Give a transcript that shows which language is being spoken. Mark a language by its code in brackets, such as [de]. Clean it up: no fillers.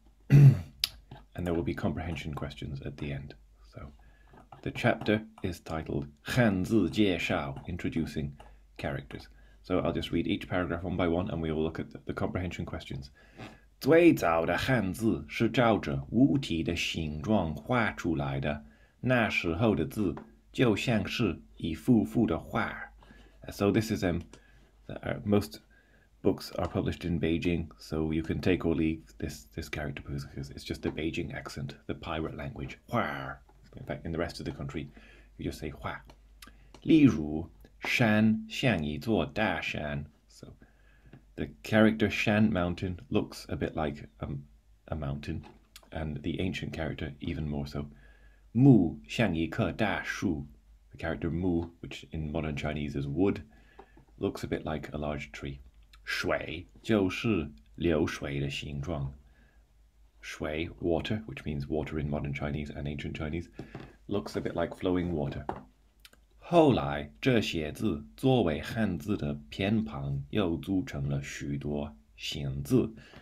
[en] And there will be comprehension questions at the end. So, the chapter is titled [zh] 汉字介绍, [en] introducing characters. So I'll just read each paragraph one by one and we will look at the comprehension questions. [zh] 最早的汉字是照着物体的形状画出来的，那时候的字就像是一幅幅的画。 [en] So this is most books are published in Beijing, so you can take or leave this character because it's just the Beijing accent, the pirate language. [zh] 画. [en] In fact, in the rest of the country, you just say 画. [zh] 例如山像一座大山. [en] So the character Shan Mountain looks a bit like a mountain, and the ancient character even more so. [zh] 木像一棵大树. [en] The character mu, which in modern Chinese is wood, looks a bit like a large tree. [zh] 水就是流水的形状. [en] 水, water, which means water in modern Chinese and ancient Chinese, looks a bit like flowing water. [zh] 后来这些字作为汉字的偏旁又组成了许多形字.